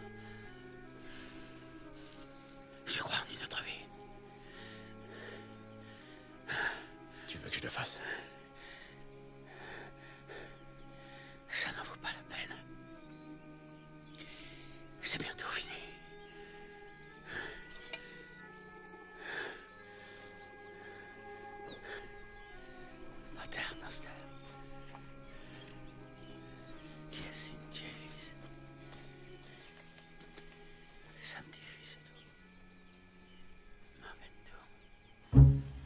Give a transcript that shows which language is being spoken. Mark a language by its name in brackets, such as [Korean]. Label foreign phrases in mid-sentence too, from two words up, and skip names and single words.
[French] Je crois en une autre vie. Tu veux que je le fasse? Ça n'en vaut pas la peine. C'est bientôt fini. [Latin] Pater noster, qui es in celis, sanctificetur nomen tuum.